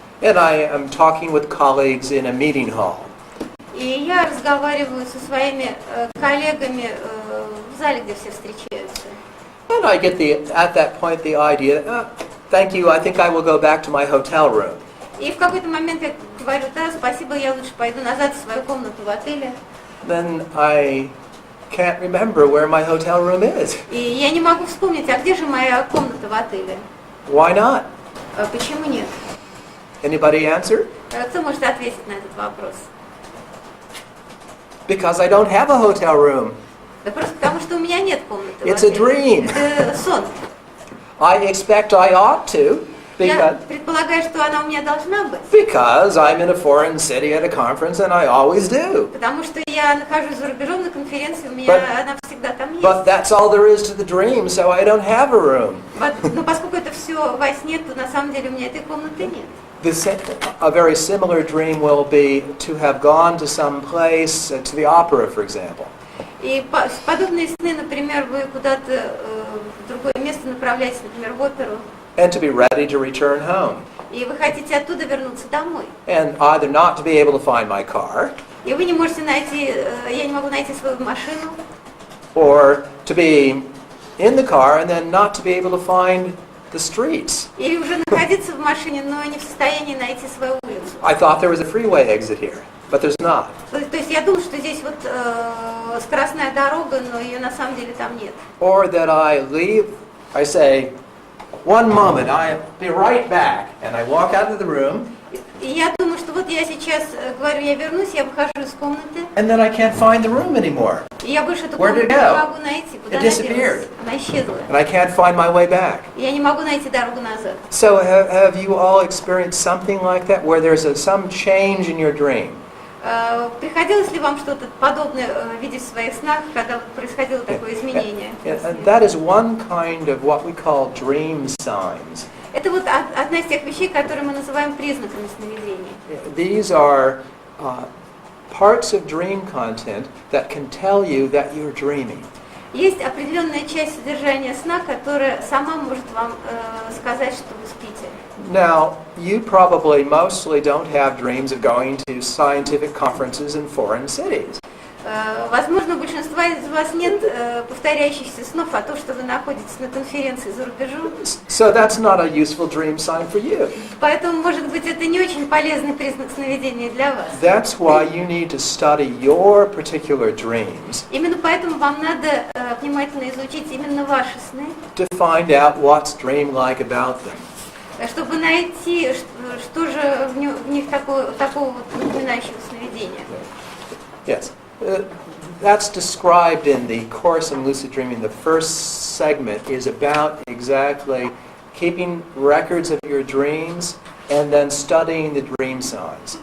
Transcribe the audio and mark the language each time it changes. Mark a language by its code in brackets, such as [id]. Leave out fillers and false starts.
[en] And I am talking with colleagues in a meeting hall. [ru] И я разговариваю со своими коллегами в зале, где все встречаются. [en] And I get at that point the idea, thank you, I think I will go back to my hotel room. [ru] И в какой-то момент я говорю, да, спасибо, я лучше пойду назад в свою комнату в отеле. [en] Then I can't remember where my hotel room is. [ru] И я не могу вспомнить, а где же моя комната в отеле? [en] Why not? [ru] Почему нет? [en] Anybody answer? [ru] Кто может ответить на этот вопрос? [en] Because I don't have a hotel room. [ru] Да просто потому, что у меня нет комнаты в [en] It's a [ru] отеле. [en] dream. [ru] Это сон. [en] I expect I ought to, [ru] Я предполагаю, что она у меня должна быть. [en] because I'm in a foreign city at a conference and I always do. [ru] Потому что я нахожусь за рубежом на конференции, у меня она всегда там есть. [en] But that's all there is to the dream, so I don't have a room. [ru] Но поскольку это все во сне, то на самом деле у меня этой комнаты нет. [en] A very similar dream will be to have gone to some place, to the opera, for example. [ru] И подобные сны, например, вы куда-то в другое место направляетесь, например, в оперу, [en] And to be ready to return home. [ru] и вы хотите оттуда вернуться домой. [en] And either not to be able to find my car, [ru] И вы не можете найти, я не могу найти свою машину, [en] or to be in the car and then not to be able to find the streets. [ru] или уже находиться в машине, но не в состоянии найти свою улицу. [en] I thought there was a freeway exit here, but there's not. [ru] То есть я думаю, что здесь вот скоростная дорога, но ее на самом деле там нет. [en] Or that I leave, I say, one moment, I'll be right back. And I walk out of the room. [ru] И я думаю, что вот я сейчас говорю, я вернусь, я выхожу из комнаты. [en] And then I can't find the room anymore. [ru] И я больше эту [en] Where did [ru] комнату [en] it go? [ru] могу найти. Куда [en] It [ru] она [en] disappeared. [ru] делась? Она исчезла. [en] And I can't find my way back. [ru] И я не могу найти дорогу назад. [en] So have you all experienced something like that, where there's some change in your dream? [ru] Приходилось ли вам что-то подобное видеть в своих снах, когда происходило такое изменение? [en] And that is one kind of what we call dream signs. [ru] Это вот одна из тех вещей, которые мы называем признаками сновидений. [en] These are parts of dream content that can tell you that you're dreaming. [ru] Есть определенная часть содержания сна, которая сама может вам сказать, что вы спите. [en] Now, you probably mostly don't have dreams of going to scientific conferences in foreign cities. [ru] Возможно, у большинства из вас нет повторяющихся снов о том, что вы находитесь на конференции за рубежом. [en] So that's not a useful dream sign for you. [ru] Поэтому, может быть, это не очень полезный признак сновидения для вас. [en] That's why you need to study your particular dreams [ru] Именно поэтому вам надо внимательно изучить именно ваши сны, [en] to find out what's dream-like about them. [ru] чтобы найти, что же в них такого вот напоминающего сновидения. [en] Yes. That's described in the course in lucid dreaming. The first segment is about exactly keeping records of your dreams and then studying the dream signs.